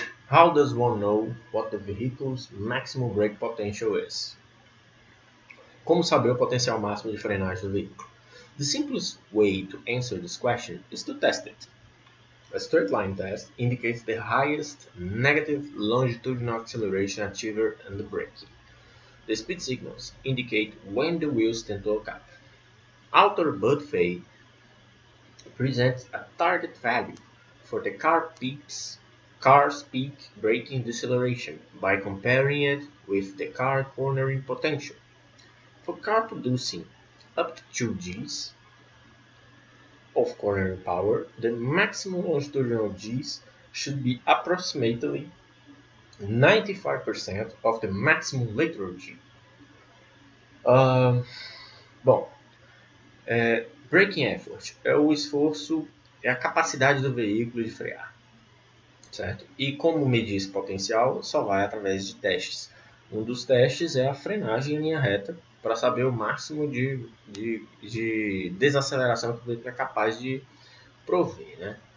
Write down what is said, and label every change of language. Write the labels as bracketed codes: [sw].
[en] How does one know what the vehicle's maximum brake potential is? [pt] Como saber o potencial máximo de frenagem do veículo? [en] The simplest way to answer this question is to test it. A straight line test indicates the highest negative longitudinal acceleration achieved in the braking. The speed signals indicate when the wheels tend to lock up. Author Bud Fay presents a target value for the car's peak braking deceleration by comparing it with the car cornering potential. For car producing up to 2 Gs of cornering power, the maximum longitudinal Gs should be approximately 95% of the maximum lateral G. [pt] Bom, braking effort é o esforço, é a capacidade do veículo de frear, certo? E como medir esse potencial só vai através de testes. Um dos testes é a frenagem em linha reta, para saber o máximo de desaceleração que o veículo é capaz de prover, né?